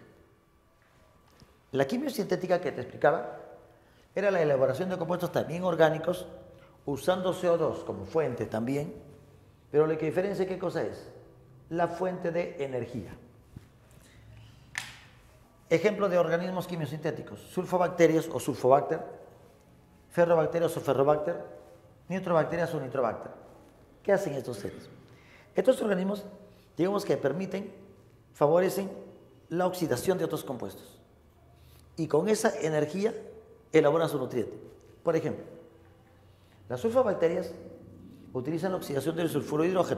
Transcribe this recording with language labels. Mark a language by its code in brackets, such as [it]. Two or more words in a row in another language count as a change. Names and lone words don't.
[es] La quimiosintética que te explicaba era la elaboración de compuestos también orgánicos usando CO2 como fuente también, pero lo que diferencia, ¿qué cosa es? La fuente de energía. Ejemplo de organismos quimiosintéticos: sulfobacterias o sulfobacter, ferrobacterias o ferrobacter, nitrobacterias o nitrobacter. ¿Qué hacen estos seres? Estos organismos, digamos que favorecen la oxidación de otros compuestos y con esa energía elaboran su nutriente. Por ejemplo, las sulfobacterias utilizan la oxidación del sulfuro de hidrógeno.